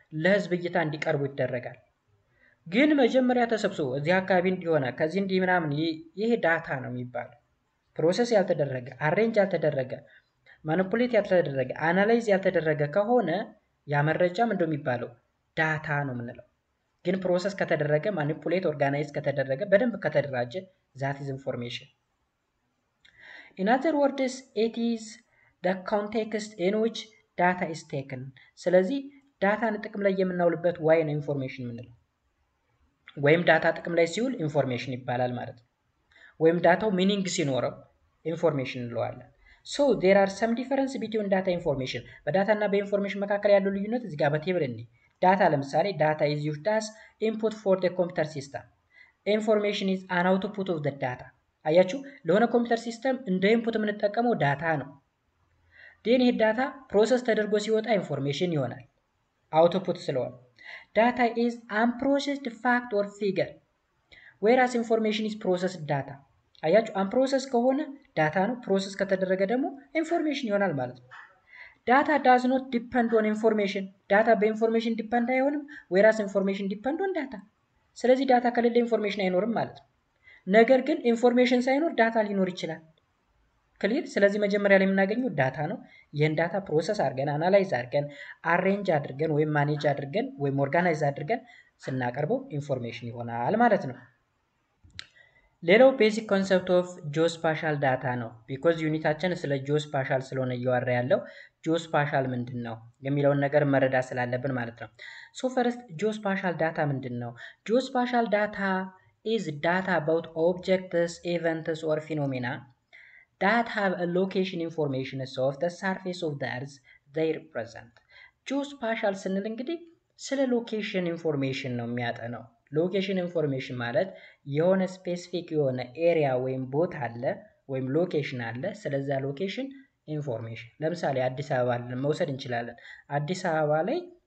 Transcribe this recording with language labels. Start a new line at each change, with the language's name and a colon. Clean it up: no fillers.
Amharic: ለህዝብ እይታ እንዲቀርቡ ይደረጋል። ግን መጀመሪያ ተሰብስቦ እዚህ አካባቢ እንዲሆነ ከዚህ እንዲህ ምናምን ይሄ ዳታ ነው የሚባለው። ፕሮሰስ ያልተደረገ አሬንጅ ያልተደረገ ማኒፑሌት ያልተደረገ አናላይዝ ያልተደረገ ከሆነ ያ መረጃ ምንድነው የሚባለው? ዳታ ነው የምንለው። ግን ፕሮሰስ ከተደረገ ማኒፑሌት ኦርጋናይዝ ከተደረገ በደንብ ከተደራጀ
English: that is information. In other words, it is the context in which data is taken.
Amharic: ስለዚህ ዳታን ጥቅም ላይ የምናውልበት ዋይ ነው ኢንፎርሜሽን የምንለው። ወይም ዳታ ጥቅም ላይ ሲውል ኢንፎርሜሽን ይባላል ማለት ነው። ወይም ዳታው ሚኒንግ ሲኖረው ኢንፎርሜሽን እንለዋለን።
English: So there are some difference between data information.
Amharic: በዳታ እና በኢንፎርሜሽን መካከል ያለው ልዩነት እዚህ ጋር በቴብል እንይ። ዳታ ለምሳሌ ዳታ
English: is used as input for the computer system. Information is an output of the data.
Amharic: አያችሁ ለሆነ ኮምፒውተር ሲስተም እንደ ኢንፑት የምንጠቀመው ዳታ ነው። ዴን ይሄ ዳታ ፕሮሰስ ተደርጎ ሲወጣ ኢንፎርሜሽን ይሆናል አውትፑት ስለሆነ። ዳታ
English: is unprocessed fact or figure whereas information is processed data.
Amharic: አያችሁ unprocessed ከሆነ ዳታ ነው፣ ፕሮሰስ ከተደረገ ደግሞ ኢንፎርሜሽን ይሆናል ማለት ነው። ዳታ
English: does not depend on information.
Amharic: ዳታ በኢንፎርሜሽን ዲፔንድ አይሆንም
English: whereas information depend on data.
Amharic: ስለዚህ ዳታ ከሌለ ኢንፎርሜሽን አይኖርም ማለት ነው። ነገር ግን ኢንፎርሜሽን ሳይኖር ዳታ ሊኖር ይችላል። ክሊር። ስለዚህ መጀመሪያ ላይ የምናገኘው ዳታ ነው። ይህን ዳታ ፕሮሰስ አድርገን አናላይዝ አድርገን አሬንጅ አድርገን ወይም ማኔጅ አድርገን ወይም ኦርጋናይዝ አድርገን ስናቀርበው ኢንፎርሜሽን ይሆናል ማለት ነው። ሌላው ቤዚክ ኮንሰፕት ኦፍ ጂኦስፓሻል ዳታ ነው። ቢኮዝ ዩኒታችን ስለ ጂኦስፓሻል ስለሆነ እያወራ ያለው ጂኦስፓሻል ምንድን ነው የሚለውን ነገር መረዳት ስላለብን ማለት ነው። ሶ ፈርስት ጂኦስፓሻል ዳታ ምንድን ነው?
English: ጂኦስፓሻል ዳታ is data about objects, events or phenomena that have a location information of the surface of the earth they represent.
Amharic: ጂኦስፓሻል ስንል እንግዲህ ስለ ሎኬሽን ኢንፎርሜሽን ነው የሚያጠናው። ሎኬሽን ኢንፎርሜሽን ማለት የሆነ ስፔሲፊክ የሆነ ኤሪያ ወይም ቦታ አለ ወይም ሎኬሽን አለ። ስለዛ ሎኬሽን ኢንፎርሜሽን ለምሳሌ አዲስ አበባ መውሰድ እንችላለን። አዲስ አበባ ላይ